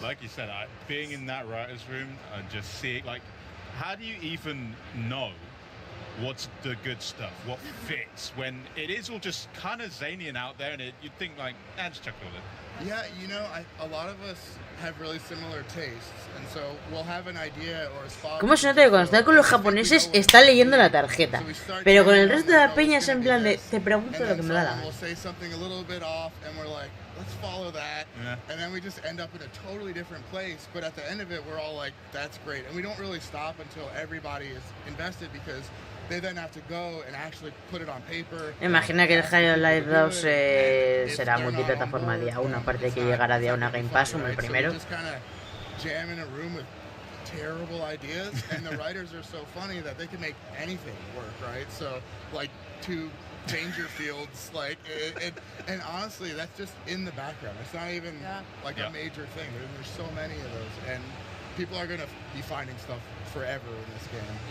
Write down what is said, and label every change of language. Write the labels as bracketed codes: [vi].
[en] Like you said, being in that writer's room and just seeing, like, how do you even know what's the good stuff, what fits, when it is all just kind of zany and out there, and you'd think, like, just chuck all it. Yeah, you know, a lot of us have really similar tastes, and so we'll have an idea or a spot. [es] ¿Cómo se nota que cuando está con los japoneses está leyendo la tarjeta? Pero con el resto de la peña es en plan de te pregunto lo que me da la gana. [en] We'll say something a little bit off, and we're like, let's follow that, and then we just end up in a totally different place. But at the end of it, we're all like, that's great, and we don't really stop until everybody is invested because they then have to go and actually put it on paper. [es] Imagina que el Half-Life 2 será multiplataforma día 1, aparte de que llegará día 1 a Game Pass, como el primero. [en] Just kind of jam in a room with terrible ideas, and the writers are so funny that they can make anything work, right? So, like, two Dangerfields, like, and honestly, that's just in the background. It's not even like a major thing. There's so many of those, and people are gonna be finding stuff forever in this game.